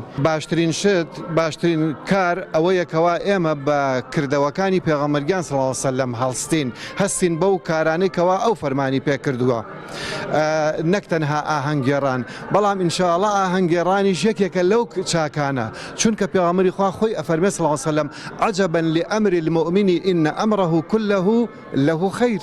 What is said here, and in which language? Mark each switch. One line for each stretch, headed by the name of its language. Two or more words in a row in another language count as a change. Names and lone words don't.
Central Kurdish: باشترین شت باشترین کار ئەوەیەکەوە ئێمە بە کردەوەکانی پێغەمبەرگیان
Arabic: صلی الله علیه وسلم
Central Kurdish: هەڵستین هەستین بەو کارانێکەوە ئەو فەرمانی پێ کردووە نەک تەنها ئاهەنگێڕان بەڵام ئینشاءالله ئاهەنگێڕانیش یەکێکە لەو چاکانە چونکە پێغەمبەری خوا خۆی ئەفەرمێ
Arabic: صلی الله علیه وسلم عجبا لأمر المؤمن إن أمره كله له خير.